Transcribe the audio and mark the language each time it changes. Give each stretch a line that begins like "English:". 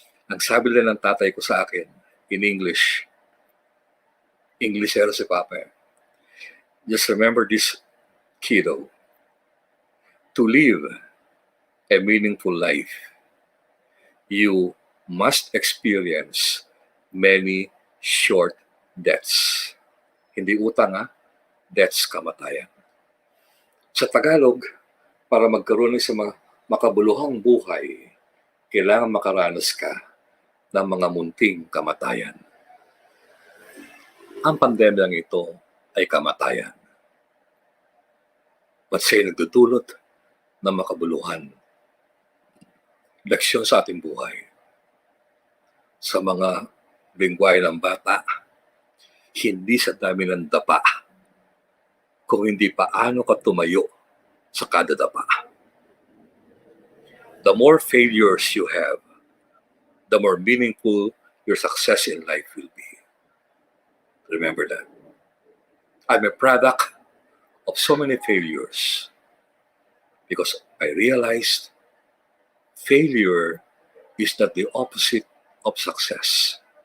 Filipino: Ang sabi lang ng tatay ko sa akin,
English: in English,
Filipino: Englishero si Papa.
English: Just remember this, kiddo. To live a meaningful life, you must experience many short deaths.
Filipino: Hindi utang, deaths, kamatayan. Sa Tagalog, para magkaroon ng sa makabuluhang buhay, kailangan makaranas ka ng mga munting kamatayan. Ang pandemyang ito ay kamatayan. But siya'y nagdudulot ng makabuluhan. Leksyon sa ating buhay. Sa mga lingwahe ng bata, hindi sa dami ng dapa, kung hindi paano ka tumayo sa kada dapa.
English: The more failures you have, the more meaningful your success in life will be. Remember that. I'm a product of so many failures because I realized failure is not the opposite of success.